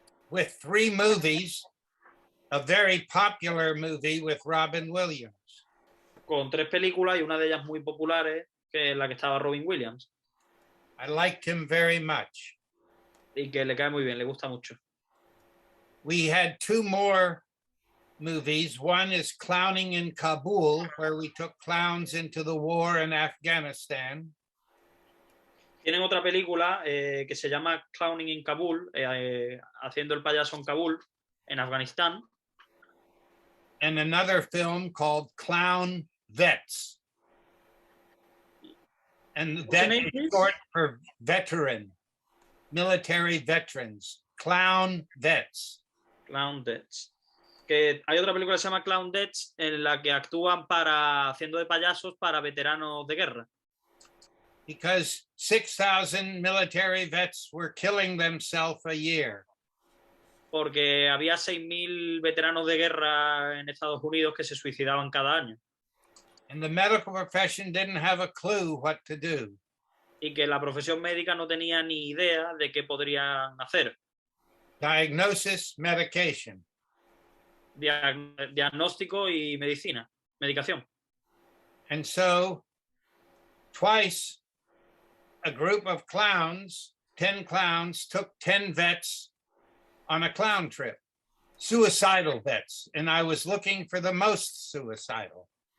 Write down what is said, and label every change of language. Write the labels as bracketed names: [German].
[English] With 3 movies, a very popular movie with Robin Williams. [Spanish] Con 3 películas y una de ellas muy populares, que es la que estaba Robin Williams. [English] I liked him very much. [Spanish] Y que le cae muy bien, le gusta mucho. [English] We had 2 more movies. One is Clowning in Kabul, where we took clowns into the war in Afghanistan. [Spanish] Tienen otra película que se llama Clowning in Kabul, haciendo el payaso en Kabul, en Afganistán. [English] And another film called Clown Vets. And vet is short for veteran, military veterans. Clown Vets. Clown Vets. [Spanish] Que hay otra película que se llama Clown Vets, en la que actúan haciendo de payasos para veteranos de guerra. [English] Because 6,000 military vets were killing themselves a year. [Spanish] Porque había 6.000 veteranos de guerra en Estados Unidos que se suicidaban cada año. [English] And the medical profession didn't have a clue what to do. [Spanish] Y que la profesión médica no tenía ni idea de qué podrían hacer. [English] Diagnosis, medication. [Spanish] Diagnóstico y medicación. [English] And so twice a group of clowns, 10 clowns, took 10 vets on a clown trip, suicidal vets. And I was looking for the most suicidal.